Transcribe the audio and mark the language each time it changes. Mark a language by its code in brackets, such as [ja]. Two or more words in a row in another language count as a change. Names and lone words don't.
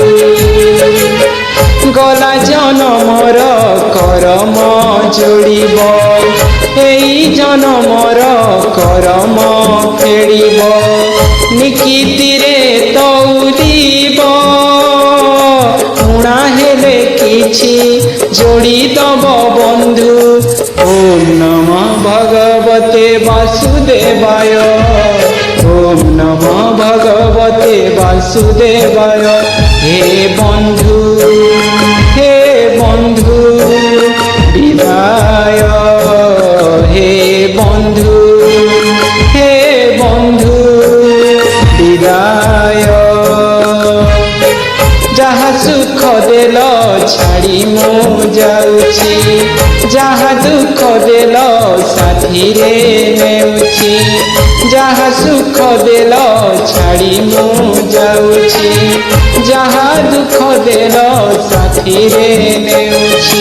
[or] ଗଲା ଜନମର କରମ ଯୋଡ଼ିବ ଏଇ ଜନମର କରମ ଫେଡ଼ିବ ନିକିତିରେ ତଉଲିବ ଊଣା ହେଲେ କିଛି ଯୋଡ଼ି ଦବ ବନ୍ଧୁ [sa] ओम नमः भगवते वासुदेवाय ओम नमः भगवते वासुदेवाय [or] ହେ ବନ୍ଧୁ ହେ ବନ୍ଧୁ ବିଦାୟ, ହେ ବନ୍ଧୁ ହେ ବନ୍ଧୁ ବିଦାୟ। ଯାହା ସୁଖ ଦେଲ ଛାଡ଼ି ମୁଁ ଯାଉଛି, ଯାହା ଦୁଃଖ ଦେଲ ସାଥିରେ ନେଉଛି, ଯାହା ସୁଖ ଦେଲ ଛାଡ଼ି ମୁଁ ଯାଉଛି, ଯାହା ଦୁଃଖ ଦେଲ ସାଥିରେ ନେଉଛି।